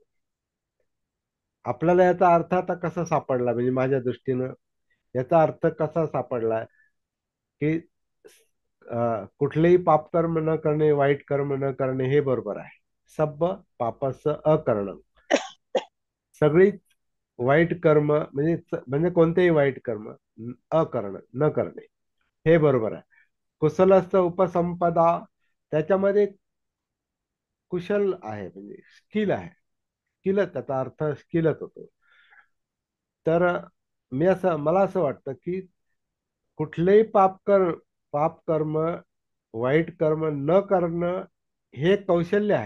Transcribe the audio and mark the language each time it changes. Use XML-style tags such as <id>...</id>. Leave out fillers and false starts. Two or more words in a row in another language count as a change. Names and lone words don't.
<mr>आपल्याला याचा अर्थ आता कसा सापडला, म्हणजे माझ्या दृष्टीनं याचा अर्थ कसा सापडला की कुठलेही पाप कर्म न करणे, वाईट कर्म न करणे हे बरोबर आहे.</mr> <pi>सब्ब पापस्य अकरणं.</pi> <mr>सगळी वाईट कर्म म्हणजे म्हणजे कोणतेही वाईट कर्म अकरणं, न करणे, हे बरोबर आहे.</mr> <pi>कुशलस्थ उपसंपदा,</pi> <mr>त्याच्यामध्ये कुशल आहे म्हणजे स्किल आहे. स्किलच, त्याचा अर्थ स्किलच होतो. तर मला असं वाटतं की कुठलेही पाप कर्म, वाईट कर्म न करणं हे कौशल्य आहे.</mr>